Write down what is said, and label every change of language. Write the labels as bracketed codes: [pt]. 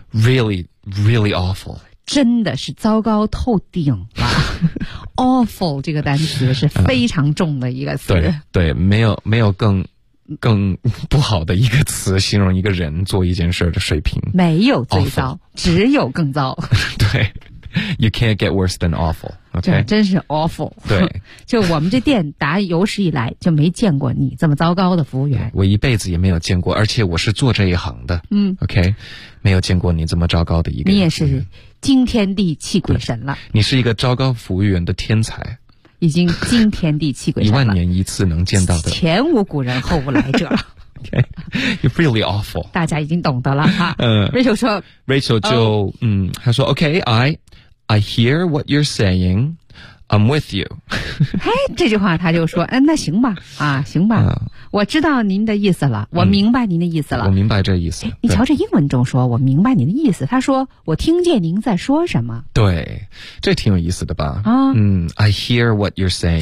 [en] Really, really awful. [zh] 真的是糟糕透顶了。awful 这个单词是非常重的一个词。对没有更不好的一个词形容一个人做一件事的水平没有最糟、 [en] awful. [zh] 只有更糟 [en] 对 You can't get worse than awful、okay? [zh] 真是 awful 对就我们这店打有史以来就没见过你这么糟糕的服务员我一辈子也没有见过而且我是做这一行的OK 没有见过你这么糟糕的一个你也是惊天地泣鬼神了你是一个糟糕服务员的天才已经惊天地泣鬼神了一万年一次能见到的前无古人后无来者 [en] Okay, you're really awful [zh] 大家已经懂得了哈Rachel 说 [en] Rachel 就、oh, [zh] 他说 [en] OK I hear what you're saying I'm with you. [zh] 哎，这句话他就说，哎，那行吧，啊，行吧，我知道您的意思了，我明白您的意思了，我明白这意思。你瞧这英文中说，我明白您的意思，他说我听见您在说什么。对，这挺有意思的吧？啊， [en] 嗯 ，I hear what you're saying，